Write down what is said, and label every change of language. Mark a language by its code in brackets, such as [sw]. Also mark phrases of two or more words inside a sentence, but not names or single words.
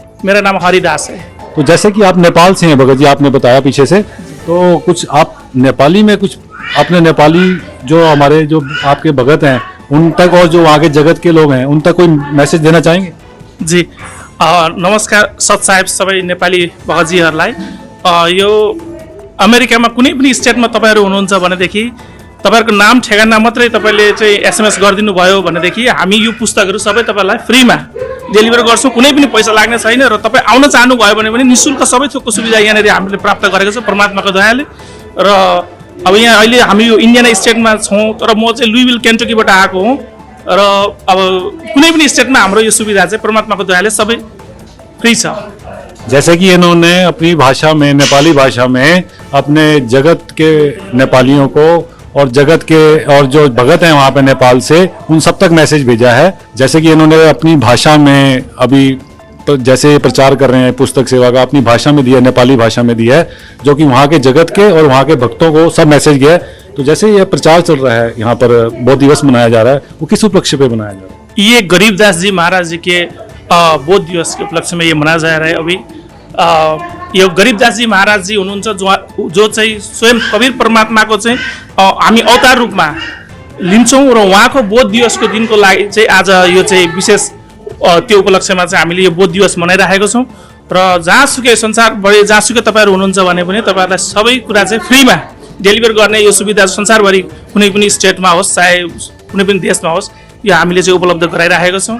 [hi] मेरा नाम हरिदास है। तो जैसे कि आप नेपाल से हैं भगत जी, आपने बताया पीछे से, तो कुछ आप नेपाली में कुछ अपने नेपाली जो हमारे जो आपके भगत हैं उन तक और जो आगे जगत के लोग हैं उन तक कोई मैसेज देना चाहेंगे? [ne] जी, नमस्कार सत साहेब सबै नेपाली भगतजीहरूलाई। यो अमेरिकामा कुनै पनि स्टेटमा तपाईँहरू हुनुहुन्छ भनेदेखि तपाईँहरूको नाम ठेगाना मात्रै तपाईँले चाहिँ एसएमएस गरिदिनु भयो भनेदेखि हामी यो पुस्तकहरू सबै तपाईँलाई फ्रीमा डेलिभर गर्छौँ। कुनै पनि पैसा लाग्ने छैन। र तपाईँ आउन चाहनुभयो भने पनि निःशुल्क सबै थोकको सुविधा यहाँनिर हामीले प्राप्त गरेको छ परमात्माको दयाले। र अब यहाँ अहिले हामी यो इन्डियाना स्टेटमा छौँ, तर म चाहिँ लुइविल केन्टकीबाट आएको हुँ। र अब कुनै पनि स्टेटमा हाम्रो यो सुविधा चाहिँ परमात्माको दयाले सबै फ्री छ। [hi] जैसे कि इन्होंने अपनी भाषा में, नेपाली भाषा में, अपने जगत के नेपालियों को और जगत के और जो भगत हैं वहाँ पे नेपाल से, उन सब तक मैसेज भेजा है। जैसे कि इन्होंने अपनी भाषा में अभी तो जैसे प्रचार कर रहे हैं पुस्तक सेवा का, अपनी भाषा में दिया, नेपाली भाषा में दिया है, जो कि वहाँ के जगत के और वहाँ के भक्तों को सब मैसेज गया है। तो जैसे ये प्रचार चल रहा है, यहाँ पर बौद्ध दिवस मनाया जा रहा है, वो किस उपलक्ष्य पे मनाया जा रहा है? ये गरीबदास जी महाराज जी के बौद्ध दिवस के उपलक्ष्य में ये मनाया जा रहा है। [ne] अभी यो गरीबदास जी महाराज जी हुनुहुन्छ जो चाहिँ स्वयं कबीर परमात्माको चाहिँ हामी अवतार रूपमा लिन्छौँ र उहाँको बौद्ध दिवसको दिनको लागि चाहिँ आज यो चाहिँ विशेष त्यो उपलक्ष्यमा चाहिँ हामीले यो बौद्ध दिवस मनाइरहेको छौँ र जहाँसुकै संसारभरि जहाँसुकै तपाईँहरू हुनुहुन्छ भने पनि तपाईँहरूलाई सबै कुरा चाहिँ फ्रीमा डेलिभर गर्ने यो सुविधा संसारभरि कुनै पनि स्टेटमा होस् चाहे कुनै पनि देशमा होस् यो हामीले चाहिँ उपलब्ध गराइरहेको छौँ।